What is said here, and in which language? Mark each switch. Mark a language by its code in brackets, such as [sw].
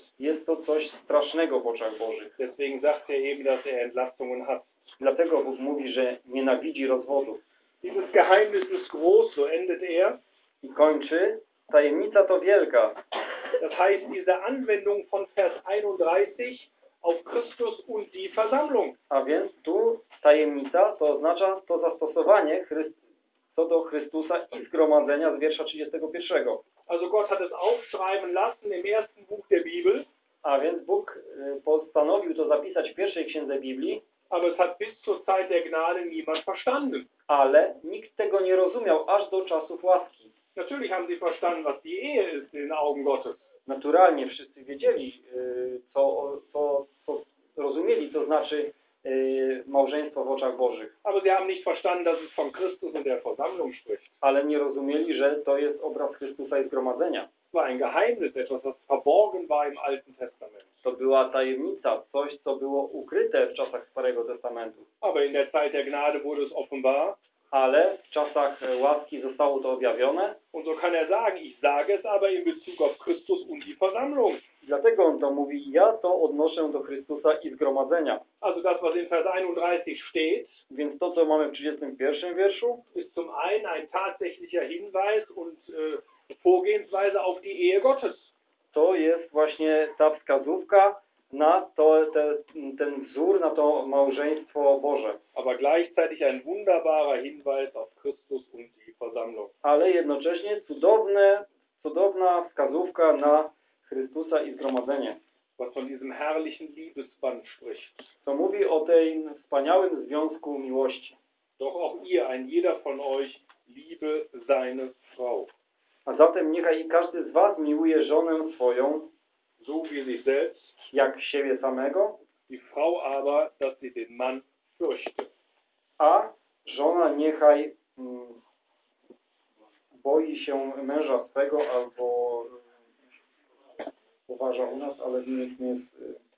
[pl] Jest to coś strasznego w oczach Bożych. [de] Deswegen sagt er eben, dass er Entlastungen hat. [pl] Dlatego Bóg mówi, że nienawidzi rozwodu. [de] Dieses Geheimnis ist groß, so endet er. [pl] I kończy. Tajemnica to wielka. [de] Das heißt, diese Anwendung von Vers 31 auf Christus und die Versammlung. [pl] A więc tu tajemnica to oznacza to zastosowanie co do Chrystusa i zgromadzenia z wiersza 31. [de] Also Gott hat es aufschreiben lassen im ersten Buch der Bibel. [pl] A więc Bóg postanowił to zapisać w pierwszej księdze Biblii. [de] Aber es hat bis zur Zeit der Gnade niemand verstanden. [pl] Ale nikt tego nie rozumiał aż do czasów łaski. [de] Natürlich haben sie verstanden, was die Ehe ist in den Augen Gottes. [pl] Naturalnie wszyscy wiedzieli, co rozumieli, co znaczy małżeństwo w oczach Bożych. [de] Aber sie haben nicht verstanden, dass es von Christus und der Versammlung spricht. [pl] Ale nie rozumieli, że to jest obraz Chrystusa i zgromadzenia. [de] Es war ein Geheimnis, etwas, was verborgen war im Alten Testament. [pl] To była tajemnica, coś, co było ukryte w czasach Starego Testamentu. [de] Aber in der Zeit der Gnade wurde es offenbar. [pl] Ale w czasach łaski zostało to objawione. [de] Und so kann er sagen, ich sage es aber in Bezug auf Christus und die Versammlung. [pl] Dlatego on to mówi, ja to odnoszę do Chrystusa i zgromadzenia. [de] Also das, was in Vers 31 steht, [pl] więc to, co mamy w 31 wierszu, [de] ist zum einen ein tatsächlicher Hinweis und Vorgehensweise auf die Ehe Gottes. [pl] To jest właśnie ta wskazówka na to, ten wzór, na to małżeństwo Boże. [de] Aber gleichzeitig ein wunderbarer Hinweis auf Christus und die Versammlung. [pl] Ale jednocześnie cudowna wskazówka na Chrystusa i zgromadzenie. [de] Was von diesem herrlichen Liebesband spricht. [pl] Co mówi o tym wspaniałym związku miłości. [de] Doch auch ihr, ein jeder von euch, liebe seine Frau. [pl] A zatem niechaj i każdy z was miłuje żonę swoją, [de] so wie sich selbst, [pl] jak siebie samego, [de] die Frau aber, dass sie den Mann fürchte. [pl] A żona niechaj boi się męża swego, albo uważa u nas, ale nie jest...